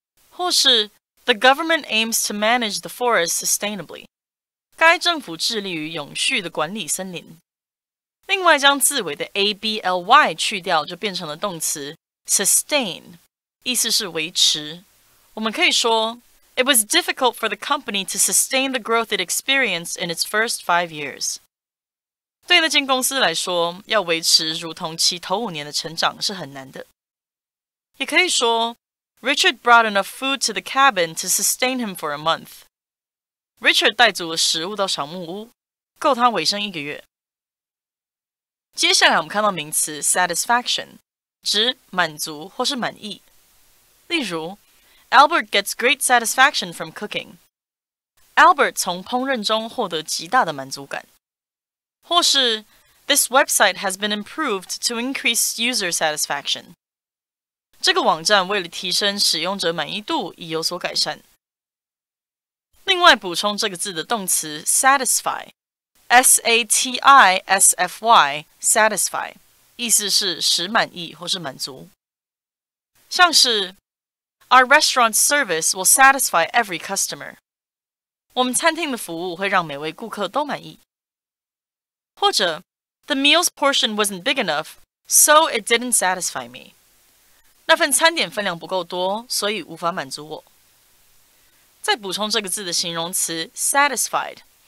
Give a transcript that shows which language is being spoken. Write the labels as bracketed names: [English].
[Chinese] 或是 [English] The government aims to manage the forest sustainably。 [Chinese] 该政府致力于永续的管理森林。另外，将字尾的 ably 去掉，就变成了动词 sustain， 意思是维持。我们可以说 [English] It was difficult for the company to sustain the growth it experienced in its first 5 years。 [Chinese] 对那间公司来说，要维持如同其头5年的成长是很难的。也可以说 [English] Richard brought enough food to the cabin to sustain him for a month。 [Chinese] Richard 带足了食物到小木屋，够他维生1个月。接下来我们看到名词 satisfaction， 指满足或是满意。例如 [English] Albert gets great satisfaction from cooking。 [Chinese] Albert 从烹饪中获得极大的满足感。或是 [English] This website has been improved to increase user satisfaction。 [Chinese] 这个网站为了提升使用者满意度已有所改善。另外补充这个字的动词 satisfy。satisfy satisfy 意思是使满意或是满足，像是 [English] Our restaurant service will satisfy every customer。 [Chinese] 我们餐厅的服务会让每位顾客都满意。或者 [English] The meal's portion wasn't big enough, so it didn't satisfy me。 [Chinese] 那份餐点分量不够多，所以无法满足我。再补充这个字的形容词 satisfied。